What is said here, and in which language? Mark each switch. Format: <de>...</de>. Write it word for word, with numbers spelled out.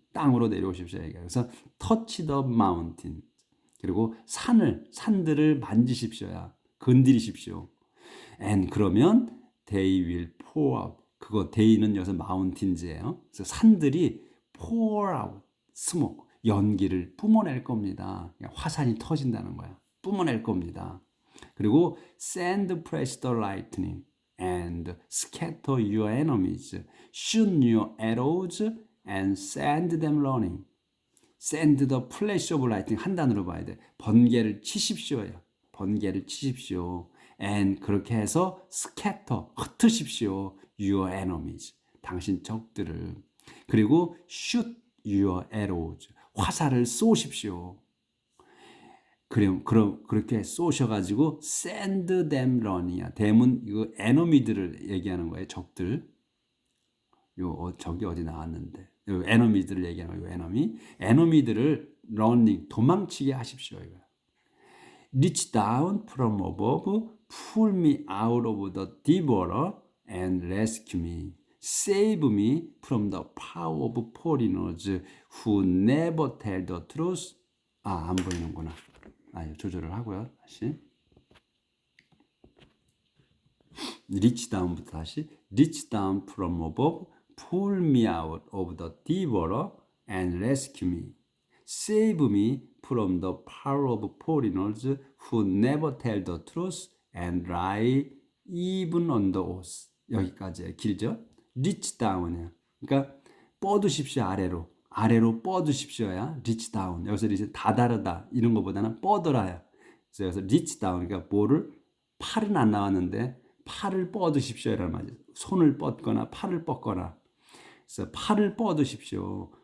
<ko>땅으로 내려오십시오 얘기야. 그래서 터치 더 마운틴 그리고 산을 산들을 만지십시오야 건드리십시오.</ko> <en>and</en> <ko>그러면</ko> <en>they will pour out.</en> <ko>그거</ko> <en>they는</en> <ko>여기서</ko> <en>mountainz예요.</en> <ko>그래서 산들이</ko> <en>pour out, smoke,</en> <ko>연기를 뿜어낼 겁니다. 그냥 화산이 터진다는 거야. 뿜어낼 겁니다.</ko> <en>그리고 send press the lightning and scatter your enemies, shoot your arrows and send them running. send the flash of lighting</en> <ko>한 단어로 봐야 돼. 번개를 치십시오요. 번개를 치십시오. and 그렇게 해서 scatter 흩으십시오.</ko> <en>your enemies</en> <ko>당신 적들을 그리고</ko> <en>shoot your arrows</en> <ko>화살을 쏘십시오. 그럼 그럼 그렇게 쏘셔가지고</ko> <en>send them running</en> <ko>이야. dem은 이거 enemy들을 얘기하는 거예요. 적들. 요 어, 저기 어디 나왔는데 요 에너미들을 얘기하는 거예요. 에너미 에너미들을 러닝 도망치게 하십시오 이거.</ko> <en>Reach down from above, pull me out of the devourer and rescue me. Save me from the power of foreigners who never tell the truth.</en> <ko>아, 안 보이는구나. 아, 이거 조절을 하고요. 다시.</ko> <en>reach down부터 다시 reach down from above, pull me out of the devourer and rescue me. Save me from the power of foreigners who never tell the truth and lie even under oath.</en> <ko>여기까지 길죠?</ko> <en>reach down</en> <ko>이야. 그러니까 뻗으십시오 아래로. 아래로 뻗으십시오야.</ko> <en>reach down.</en> <ko>여기서 이제 다다르다 이런 거보다는 뻗으라야. 그래서 여기서</ko> <en>reach down</en> <ko>그러니까 뭐를 팔은 안 나왔는데 팔을 뻗으십시오 이라는 말이죠. 손을 뻗거나 팔을 뻗거나. 그래서 팔을 뻗으십시오.</ko>